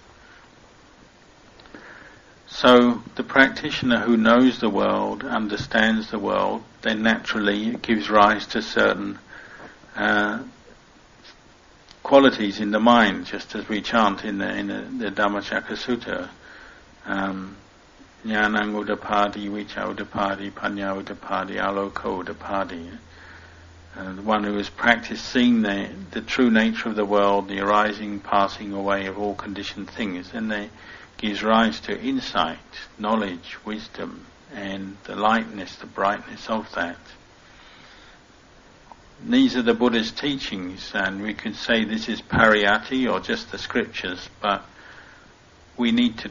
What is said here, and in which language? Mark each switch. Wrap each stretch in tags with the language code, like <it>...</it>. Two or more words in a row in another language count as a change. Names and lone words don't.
<en>So the practitioner who knows the world, understands the world, then naturally it gives rise to certain qualities in the mind, just as we chant in the Dhammacakka Sutta.</en> <pi>Jnanang udapadi, vicca udapadi, panya udapadi, aloka udapadi.</pi> <en>The one who has practiced seeing the true nature of the world, the arising, passing away of all conditioned things, then they gives rise to insight, knowledge, wisdom, and the lightness, the brightness of that. These are the Buddha's teachings, and we could say this is pariyatti, or just the scriptures, but we need to</en>